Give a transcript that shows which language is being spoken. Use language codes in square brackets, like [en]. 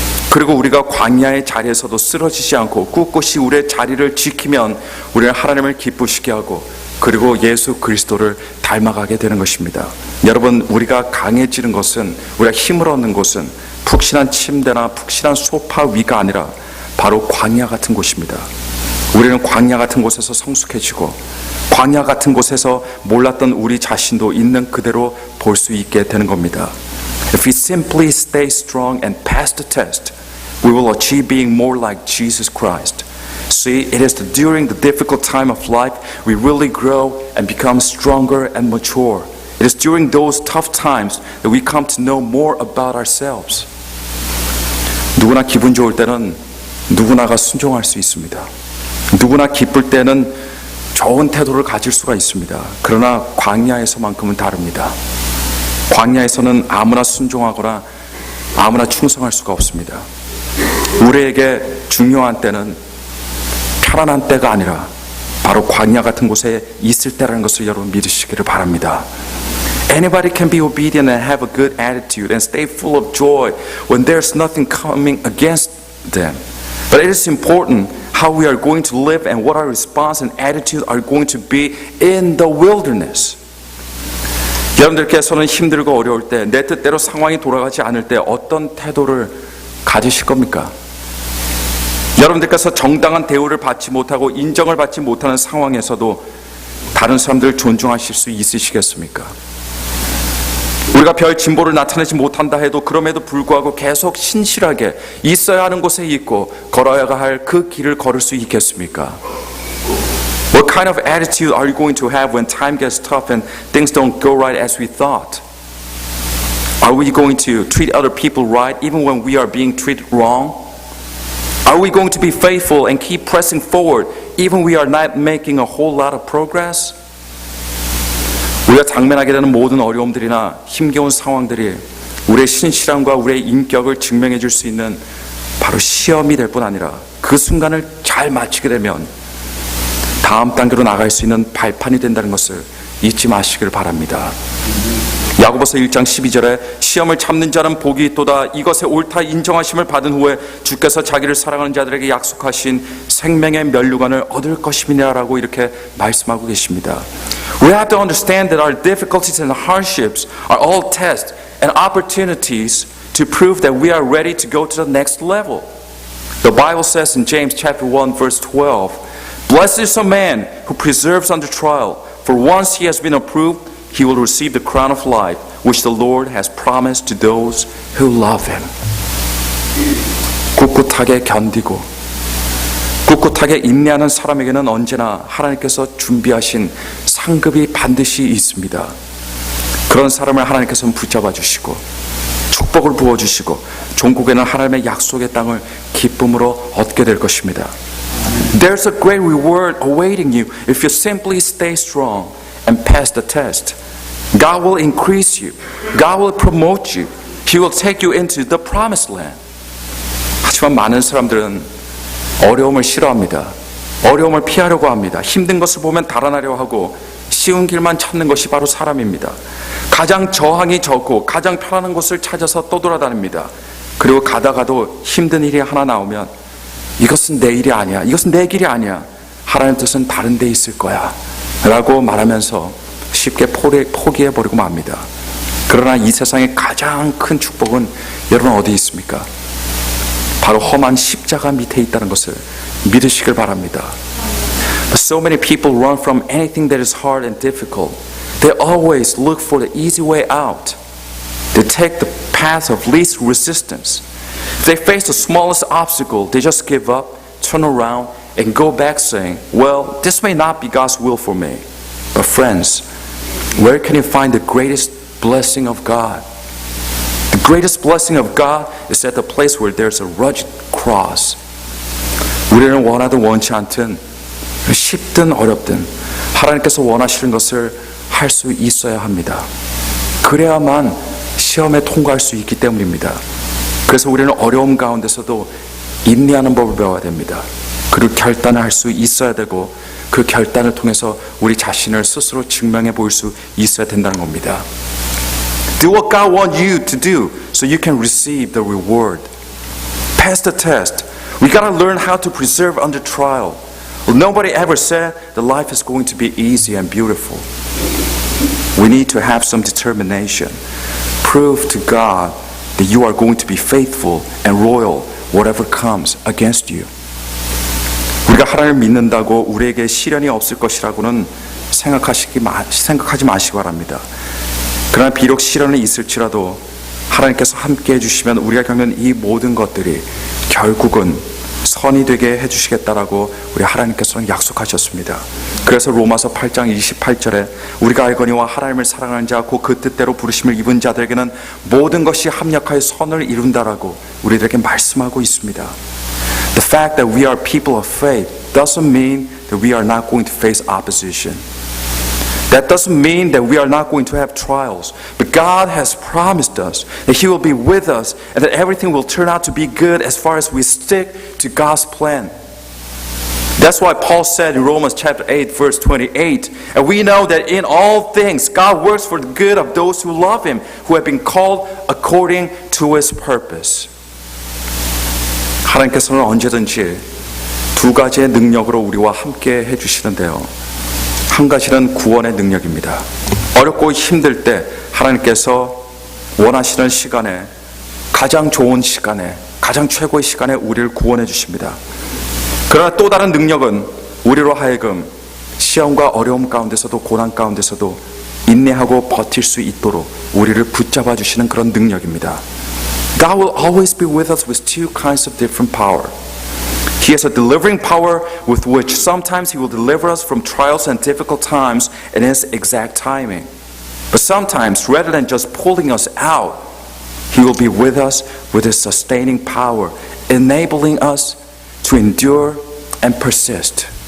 [ko] 그리고 우리가 광야의 자리에서도 쓰러지지 않고 꿋꿋이 우리의 자리를 지키면 우리는 하나님을 기쁘시게 하고 그리고 예수 그리스도를 닮아가게 되는 것입니다. 여러분, 우리가 강해지는 것은, 우리가 힘을 얻는 곳은 푹신한 침대나 푹신한 소파 위가 아니라 바로 광야 같은 곳입니다. 우리는 광야 같은 곳에서 성숙해지고 광야 같은 곳에서 몰랐던 우리 자신도 있는 그대로 볼 수 있게 되는 겁니다. [en] If we simply stay strong and pass the test, we will achieve being more like Jesus Christ. See, it is during the difficult time of life we really grow and become stronger and mature. It is during those tough times that we come to know more about ourselves. [ko] 누구나 기분 좋을 때는 누구나가 순종할 수 있습니다. 누구나 기쁠 때는 좋은 태도를 가질 수가 있습니다. 그러나 광야에서만큼은 다릅니다. 광야에서는 아무나 순종하거나 아무나 충성할 수가 없습니다. 우리에게 중요한 때는 편안한 때가 아니라 바로 광야 같은 곳에 있을 때라는 것을 여러분 믿으시기를 바랍니다. [en] Anybody can be obedient and have a good attitude and stay full of joy when there's nothing coming against them. But it is important how we are going to live and what our response and attitude are going to be in the wilderness. [ko] 여러분들께서는 힘들고 어려울 때, 내 뜻대로 상황이 돌아가지 않을 때 어떤 태도를 가지실 겁니까? 여러분들께서 정당한 대우를 받지 못하고 인정을 받지 못하는 상황에서도 다른 사람들을 존중하실 수 있으시겠습니까? 우리가 별 진보를 나타내지 못한다 해도 그럼에도 불구하고 계속 신실하게 있어야 하는 곳에 있고 걸어야 할 그 길을 걸을 수 있겠습니까? [en] What kind of attitude are you going to have when time gets tough and things don't go right as we thought? Are we going to treat other people right even when we are being treated wrong? Are we going to be faithful and keep pressing forward even we are not making a whole lot of progress? [ko] 우리가 당면하게 되는 모든 어려움들이나 힘겨운 상황들이 우리의 신실함과 우리의 인격을 증명해 줄 수 있는 바로 시험이 될 뿐 아니라 그 순간을 잘 마치게 되면 다음 단계로 나갈 수 있는 발판이 된다는 것을 잊지 마시길 바랍니다. 야고보서 1장 12절에 시험을 참는 자는 복이 있도다. 이것에 옳다 인정하심을 받은 후에 주께서 자기를 사랑하는 자들에게 약속하신 생명의 면류관을 얻을 것임이라고 이렇게 말씀하고 계십니다. [en] We have to understand that our difficulties and hardships are all tests and opportunities to prove that we are ready to go to the next level. The Bible says in James chapter 1 verse 12, Blessed is a man who perseveres under trial, for once he has been approved, he will receive the crown of life, which the Lord has promised to those who love him. [ko] 꿋꿋하게 견디고 꿋꿋하게 인내하는 사람에게는 언제나 하나님께서 준비하신 상급이 반드시 있습니다. 그런 사람을 하나님께서는 붙잡아 주시고 축복을 부어주시고 종국에는 하나님의 약속의 땅을 기쁨으로 얻게 될 것입니다. [en] There's a great reward awaiting you if you simply stay strong and pass the test. God will increase you. God will promote you. He will take you into the promised land. [ko] 하지만 많은 사람들은 어려움을 싫어합니다. 어려움을 피하려고 합니다. 힘든 것을 보면 달아나려 하고 쉬운 길만 찾는 것이 바로 사람입니다. 가장 저항이 적고 가장 편안한 곳을 찾아서 떠돌아다닙니다. 그리고 가다가도 힘든 일이 하나 나오면 이것은 내 일이 아니야. 이것은 내 길이 아니야. 하나님 뜻은 다른 데 있을 거야. 라고 말하면서 쉽게 포기해버리고 맙니다. 그러나 이 세상의 가장 큰 축복은 여러분 어디 있습니까? 바로 험한 십자가 밑에 있다는 것을 믿으시길 바랍니다. [en] But so many people run from anything that is hard and difficult. They always look for the easy way out. They take the path of least resistance. If they face the smallest obstacle, they just give up, turn around, and go back saying, well, this may not be God's will for me. But friends, where can you find the greatest blessing of God? The greatest blessing of God is at the place where there's a rugged cross. [ko] 우리는 원하든 원치 않든 쉽든 어렵든 하나님께서 원하시는 것을 할 수 있어야 합니다. 그래야만 시험에 통과할 수 있기 때문입니다. 그래서 우리는 어려움 가운데서도 인내하는 법을 배워야 됩니다. 그리고 결단을 할 수 있어야 되고 그 결단을 통해서 우리 자신을 스스로 증명해 보일 수 있어야 된다는 겁니다. [en] Do what God wants you to do so you can receive the reward. Pass the test. We got to learn how to persevere under trial. Well, nobody ever said that life is going to be easy and beautiful. We need to have some determination. Prove to God that you are going to be faithful and loyal whatever comes against you. [ko] 우리가 하나님을 믿는다고 우리에게 시련이 없을 것이라고는 생각하지 마시기 바랍니다. 그러나 비록 시련이 있을지라도 하나님께서 함께 해주시면 우리가 겪는 이 모든 것들이 결국은 선이 되게 해주시겠다라고 우리 하나님께서는 약속하셨습니다. 그래서 로마서 8장 28절에 우리가 알거니와 하나님을 사랑하는 자 곧 그 뜻대로 부르심을 입은 자들에게는 모든 것이 합력하여 선을 이룬다라고 우리들에게 말씀하고 있습니다. [en] The fact that we are people of faith doesn't mean that we are not going to face opposition. That doesn't mean that we are not going to have trials, but God has promised us that He will be with us and that everything will turn out to be good as far as we stick to God's plan. That's why Paul said in Romans chapter 8, verse 28, and we know that in all things God works for the good of those who love Him, who have been called according to His purpose. [ko] 하나님께서는 언제든지 두 가지의 능력으로 우리와 함께 해주시는데요. 한 가지는 구원의 능력입니다. 어렵고 힘들 때 하나님께서 원하시는 시간에, 가장 좋은 시간에, 가장 최고의 시간에 우리를 구원해 주십니다. 그러나 또 다른 능력은 우리로 하여금 시험과 어려움 가운데서도 고난 가운데서도 인내하고 버틸 수 있도록 우리를 붙잡아 주시는 그런 능력입니다. [en] God will always be with us with two kinds of different power. He has a delivering power with which sometimes He will deliver us from trials and difficult times in His exact timing. But sometimes, rather than just pulling us out, He will be with us with His sustaining power, enabling us to endure and persist.